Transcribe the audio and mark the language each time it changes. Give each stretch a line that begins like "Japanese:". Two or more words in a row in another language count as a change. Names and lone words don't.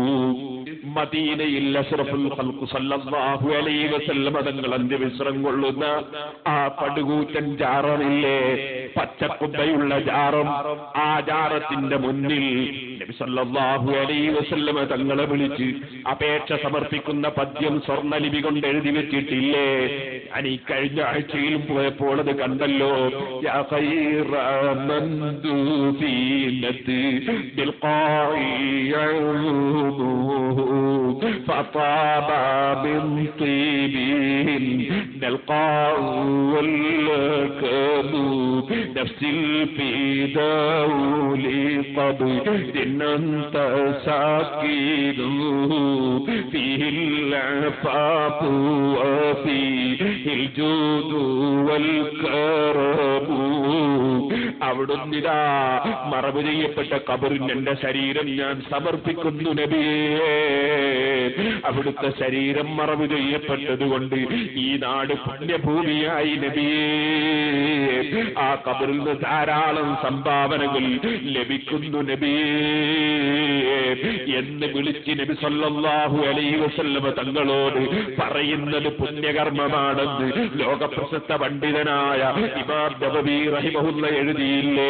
Malayalam: മദീനയിൽ
Arabic: أشرف الخلق صلى الله عليه وسلم
Malayalam: തങ്ങൾ അന്ത്യവിശ്രം കൊള്ളുന്ന ആ പടുകൂറ്റൻ ജാറമില്ലേ, പച്ചക്കുബയുള്ള ജാറം, ആ ജാറത്തിന്റെ മുന്നിൽ നബി
Arabic: صلى الله عليه وسلم
Malayalam: തങ്ങളെ വിളിച്ച് അപേക്ഷ സമർപ്പിക്കുന്ന പദ്യം സ്വർണ്ണലിപി കൊണ്ട് എഴുതി വെച്ചിട്ടില്ലേ? ഞാൻ ഈ കഴിഞ്ഞ ആഴ്ചയിലും പോയപ്പോൾ അത് കണ്ടല്ലോ.
Arabic: يا خير من دفنت بالقاع فطاب من طيبهم القاء والكبود نفس الفداء لقبر أنت ساكن فيه العفاف وفيه الجود والكرم.
Malayalam: അവിടുന്നിതാ മറവ് ചെയ്യപ്പെട്ട ഖബറിന് എന്റെ ശരീരം ഞാൻ സമർപ്പിക്കുന്നു നബിയേ. അവിടുത്തെ ശരീരം മറവ് ചെയ്യപ്പെട്ടതുകൊണ്ട് ഈ നാട് പുണ്യഭൂമിയായി നബിയേ. ആ ഖബറിൽ നിന്ന് ധാരാളം സംഭാവനകൾ ലഭിക്കുന്നു നബിയേ എന്ന് വിളിച്ച് നബി
Arabic: صلى الله عليه وسلم
Malayalam: തങ്ങളോട് പറയുന്നത് പുണ്യകർമ്മമാണെന്ന് ലോകപ്രസിദ്ധ പണ്ഡിതനായ ഇമാം നബവി റഹിമഹുല്ല എഴുതിയില്ലേ?